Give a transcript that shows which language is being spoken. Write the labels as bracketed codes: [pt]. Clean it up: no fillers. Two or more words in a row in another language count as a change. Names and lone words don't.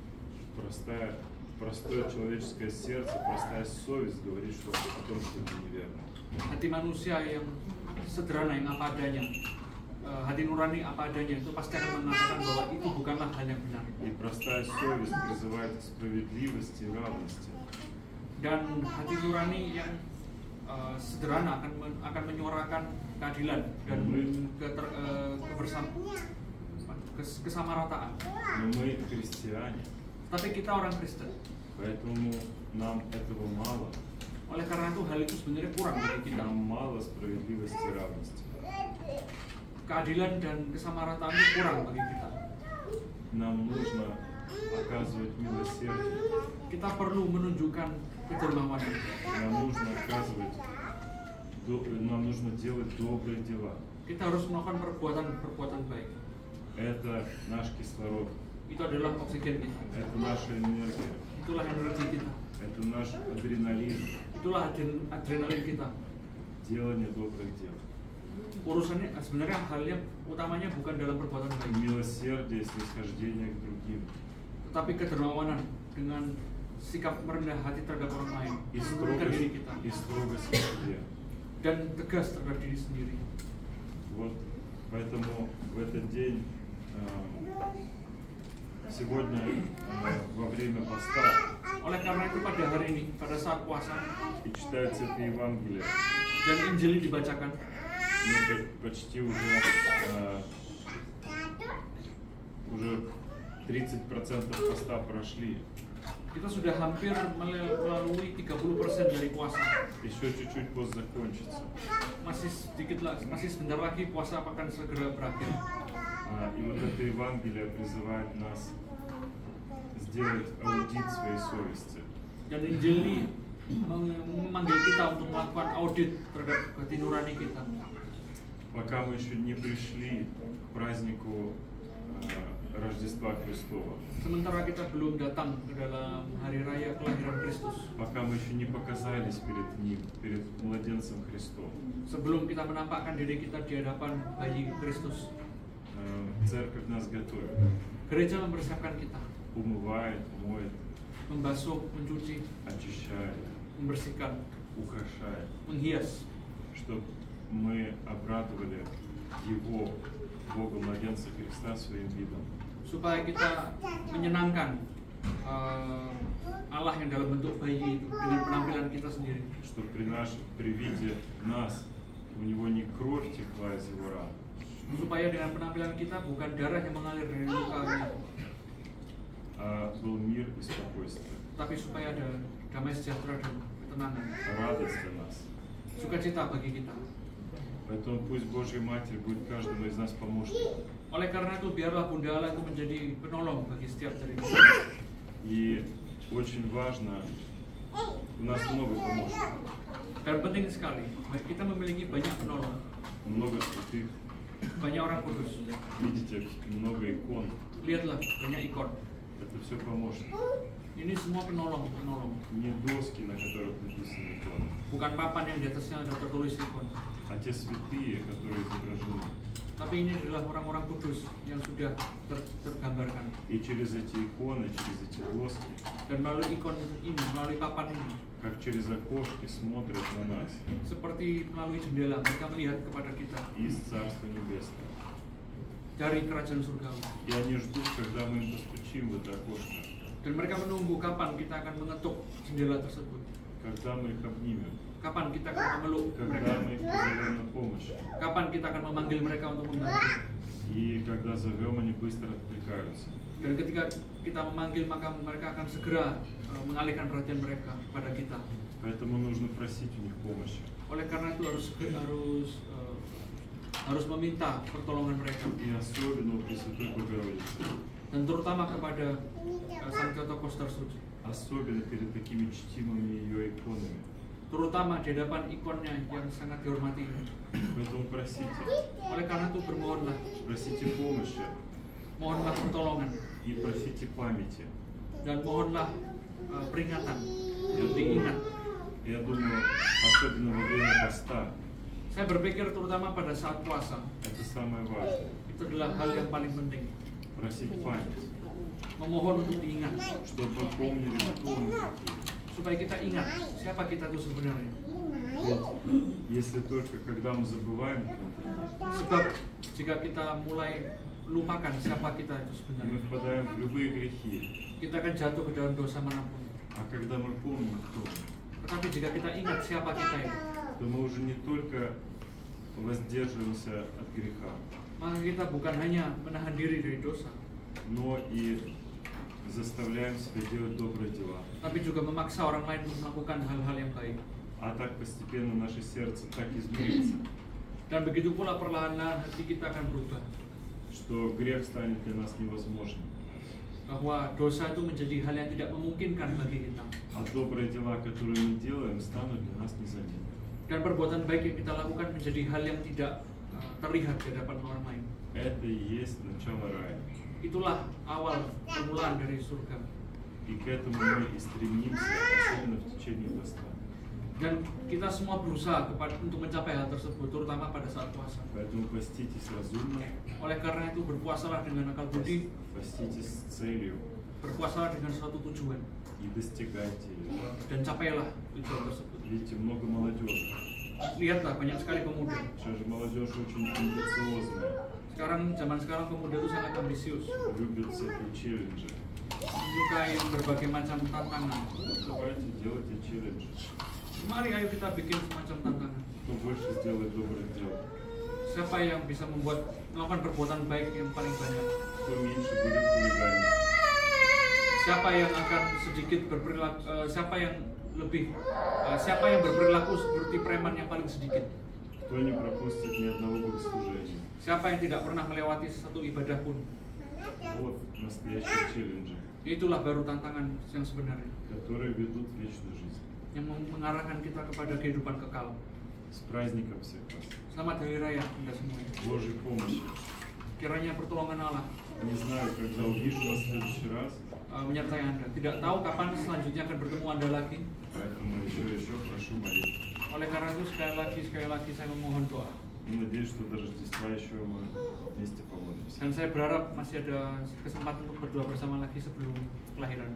[ru] Простое человеческое сердце, простая совесть говорит о том, что это неверно. [id] Hati manusia yang sederhana, yang apa adanya, hati nurani apa adanya, itu pasti akan mengatakan bahwa itu bukanlah hal yang benar. [ru] И простая совесть призывает к справедливости и равности. [id] Dan hati nurani yang sederhana akan menyuarakan keadilan dan kesamarataan. [ru] Но мы христиане, [id] Tapi kita orang Kristen. [ru] поэтому нам этого мало. [id] Oleh karena itu hal itu sebenarnya kurang bagi kita. [ru] Нам мало справедливости и равности. [id] Keadilan dan kesamarataan itu kurang bagi kita. [ru] Нам нужно оказывать милосердие. [id] Kita perlu menunjukkan kedermawanan. [ru] Нам нужно делать добрые дела. [id] Kita harus melakukan perbuatan baik. [ru] Это наш кислород. [id] Itu adalah oksigen kita. [ru] Это наша энергия. [id] Itulah energi kita. [ru] Это наш адреналин. [id] Itulah adrenalin kita. [ru] Делание добрых дел. [id] Urusannya sebenarnya hal yang utamanya bukan dalam perbuatan baik, [ru] Милосердие, снисхождение к другим. [id] tetapi kedermawanan dengan sikap merendah hati terhadap orang lain, [ru] И [id] menurunkan diri kita, [ru] строгость к себе. [id] dan tegas terhadap diri sendiri. [ru] Вот поэтому в этот день, сегодня во время поста, [id] Oleh karena itu pada hari ini, pada saat puasa [ru] и читается это Евангелие, [id] dan Injil ini dibacakan, [ru] мы почти уже 30% поста прошли. [id] kita sudah hampir melalui 30% dari puasa. [ru] Еще чуть-чуть пост закончится. [id] Masih sebentar lagi puasa akan segera berakhir. [ru] И вот это Евангелие призывает нас сделать аудит своей совести. [id] Dan Injil ini memanggil kita untuk melakukan audit terhadap hati nurani kita. [ru] Пока мы еще не пришли к празднику Рождества Христова. [id] Sementara kita belum datang ke dalam hari raya kelahiran Kristus. [ru] Пока мы еще не показались перед Ним, перед младенцем Христом. [id] Sebelum kita menampakkan diri kita di hadapan bayi Kristus. [ru] Церковь нас готовит. [id] Gereja mempersiapkan kita. [ru] Умывает, моет, [id] Membasuh, mencuci, [ru] очищает, [id] membersihkan, [ru] украшает. [id] menghias. [ru] Чтобы мы обрадовали Его Бога младенца Христа своим видом. [id] Supaya kita menyenangkan Allah yang dalam bentuk bayi itu dengan penampilan kita sendiri. [ru] Что при виде нас у него не кровь текла из его ран, [id] Supaya dengan penampilan kita bukan darah yang mengalir dari lukanya, [ru] а был мир и спокойствие, [id] tapi supaya ada damai sejahtera dan ketenangan, [ru] радость для нас. [id] sukacita bagi kita. [ru] Поэтому пусть Божья Матерь будет каждому из нас помощником. [id] Oleh karena itu biarlah Bunda Allah itu menjadi penolong bagi setiap dari kita. [ru] И очень важно, у нас много помощников, [id] Dan penting sekali, kita memiliki banyak penolong, [ru] много святых, [id] banyak orang kudus. [ru] видите, много икон. [id] Lihatlah, banyak ikon. [ru] Это все помощники. [id] Ini semua penolong. [ru] Не доски, на которых написаны иконы, [id] Bukan papan yang di atasnya ada tertulis ikon. [ru] а те святые, которые изображены. [id] Tapi ini adalah orang-orang kudus yang sudah tergambarkan. [ru] И через эти иконы, через эти доски, [id] Dan melalui ikon ini, melalui papan ini, [ru] как через окошки смотрят на нас [id] seperti melalui jendela, mereka melihat kepada kita [ru] из Царства Небесного. [id] dari kerajaan surgawi. [ru] И они ждут, когда мы им постучим в это окошко, [id] Dan mereka menunggu kapan kita akan mengetuk jendela tersebut. [ru] когда мы их обнимем, [id] Kapan kita akan memeluk [ru] когда [id] mereka. [ru] мы их позовем на помощь. [id] Kapan kita akan memanggil mereka untuk membantu. [ru] И когда зовем, они быстро откликаются. [id] Dan ketika kita memanggil, maka mereka akan segera mengalihkan perhatian mereka kepada kita. [ru] Поэтому нужно просить у них помощи. [id] Oleh karena itu harus meminta pertolongan mereka. [ru] И особенно у Пресвятой Богородицы. [id] Dan terutama kepada Sang Theotokos tersuci. [ru] Особенно перед такими чтимыми ее иконами. [id] Terutama di hadapan ikonnya yang sangat dihormati ini. [ru] Поэтому просите. [id] Oleh karena itu bermohonlah, [ru] Просите помощи [id] mohonlah pertolongan [ru] и просите памяти. [id] dan mohonlah peringatan yang diingat. [ru] Я думаю, особенно во время поста, [id] Saya berpikir terutama pada saat puasa, [ru] это самое важное. [id] itu adalah hal yang paling penting. [ru] Просить память, [id] Memohon untuk diingat, [ru] чтобы мы помнили, кто мы такие. [id] supaya kita ingat siapa kita itu sebenarnya. [ru] Ведь если только когда мы забываем, [id] Sebab jika kita mulai lupakan siapa kita itu [ru] мы [id] sebenarnya, [ru] впадаем в любые грехи. [id] kita akan jatuh ke dalam dosa manapun. [ru] А когда мы помним, кто мы, [id] Tetapi jika kita ingat siapa kita itu, [ru] то мы уже не только воздерживаемся от греха, [id] maka kita bukan hanya menahan diri dari dosa, [ru] но и заставляем себя делать добрые дела. [id] tapi juga memaksa orang lain untuk melakukan hal-hal yang baik. [ru] А так постепенно наше сердце так изменится, [id] Dan begitu pula perlahan-lahan hati kita akan berubah, [ru] что грех станет для нас невозможным. [id] bahwa dosa itu menjadi hal yang tidak memungkinkan bagi kita, [ru] А добрые дела, которые мы делаем, станут для нас незаметны. [id] dan perbuatan baik yang kita lakukan menjadi hal yang tidak terlihat di hadapan orang lain. [ru] Это и есть начало рая. [id] Itulah awal permulaan dari surga. [ru] И к этому мы и стремимся, особенно в течение поста. [id] Dan kita semua berusaha untuk mencapai hal tersebut, terutama pada saat puasa. [ru] Поэтому поститесь разумно, [id] Oleh karena itu berpuasalah dengan akal budi, [ru] поститесь с целью [id] berpuasalah dengan suatu tujuan, [ru] и достигайте ее. [id] dan capailah tujuan tersebut. [ru] Видите, много молодежи. [id] Lihatlah, banyak sekali pemuda. [ru] Сейчас же молодежь очень амбициозная, [id] Zaman sekarang pemuda itu sangat ambisius, [ru] любят всякие челленджи. [id] menyukai berbagai macam tantangan. [ru] Давайте делайте челлендж. [id] Mari ayo kita bikin semacam tantangan. [ru] Кто больше сделает добрых дел, [id] Siapa yang bisa melakukan perbuatan baik yang paling banyak? [ru] кто меньше будет хулиганить. [id] Siapa yang akan sedikit berperilaku? Siapa yang berperilaku seperti preman yang paling sedikit? [ru] Кто не пропустит ни одного богослужения. [id] Siapa yang tidak pernah melewati satu ibadah pun? [ru] Вот настоящие челленджи, [id] Itulah baru tantangan yang sebenarnya, [ru] которые ведут в вечную жизнь. [id] yang mengarahkan kita kepada kehidupan kekal. [ru] С праздником всех вас. [id] Selamat Hari Raya Anda semuanya. [ru] Божьей помощи. [id] Kiranya pertolongan Allah [ru] Не знаю, когда увижу вас в следующий раз, [id] menyertai Anda. Tidak tahu kapan selanjutnya akan bertemu Anda lagi. [ru] поэтому еще прошу молитвы. [id] Oleh karena itu sekali lagi saya memohon doa. [ru] И надеюсь, что до Рождества еще мы вместе помолимся. [id] Dan saya berharap masih ada kesempatan untuk berdoa bersama lagi sebelum kelahiran.